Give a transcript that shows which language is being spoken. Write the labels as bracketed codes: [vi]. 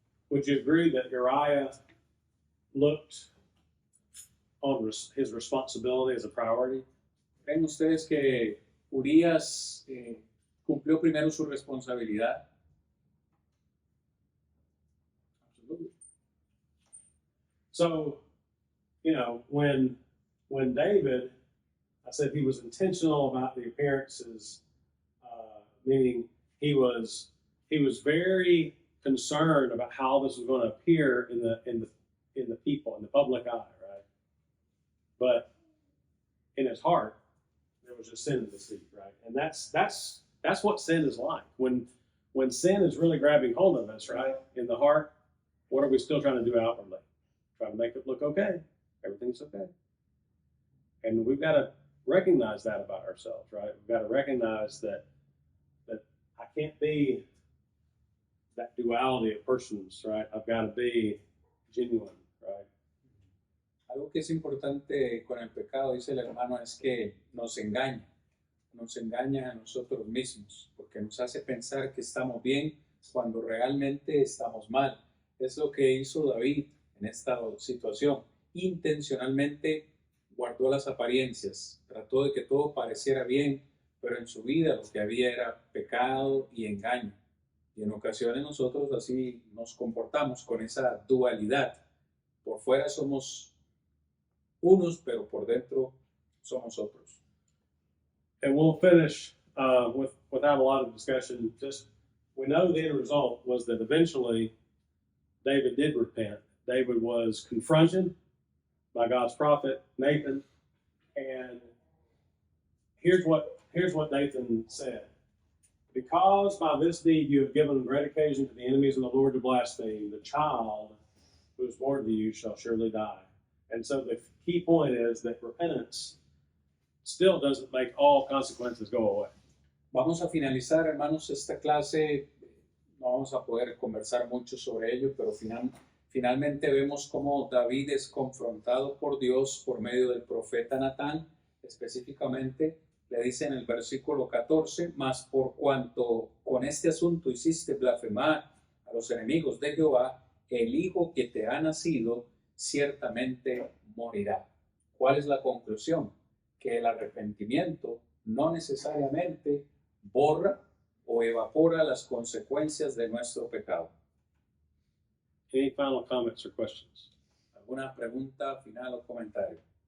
[en] Would you agree that Uriah looked on his responsibility as a priority? [es] ¿Creen ustedes que Urías cumplió primero su responsabilidad? [en] Absolutely. So, when David, I said he was intentional about the appearances, meaning he was very concerned about how this was going to appear in the people, in the public eye, right? But in his heart, there was just sin and deceit, right? And that's what sin is like. When sin is really grabbing hold of us, right, in the heart, what are we still trying to do outwardly? Trying to make it look okay. Everything's okay. And we've got to recognize that about ourselves, right? We've got to recognize that I can't be that duality of persons, right? I've got to be genuine, right? [es] Algo que es importante con el pecado, dice el hermano, es que nos engaña a nosotros mismos, porque nos hace pensar que estamos bien cuando realmente estamos mal. Es lo que hizo David en esta situación. Intencionalmente guardó las apariencias, trató de que todo pareciera bien, pero en su vida lo que había era pecado y engaño. Y en ocasiones nosotros así nos comportamos con esa dualidad. Por fuera somos unos, pero por dentro somos otros. [en] And we'll finish without a lot of discussion. Just we know the end result was that eventually David did repent. David was confronted by God's prophet Nathan, and here's what Nathan said: "Because by this deed you have given great occasion to the enemies of the Lord to blaspheme, the child who is born to you shall surely die." And so the key point is that repentance still doesn't make all consequences go away. [es] Vamos a finalizar, hermanos, esta clase. No vamos a poder conversar mucho sobre ello, pero finalmente vemos cómo David es confrontado por Dios por medio del profeta Natán. Específicamente le dice en el versículo 14, mas por cuanto con este asunto hiciste blasfemar a los enemigos de Jehová, el hijo que te ha nacido ciertamente morirá. ¿Cuál es la conclusión? Que el arrepentimiento no necesariamente borra o evapora las consecuencias de nuestro pecado. [en] Any final comments or questions? [es] ¿Alguna pregunta final o comentario?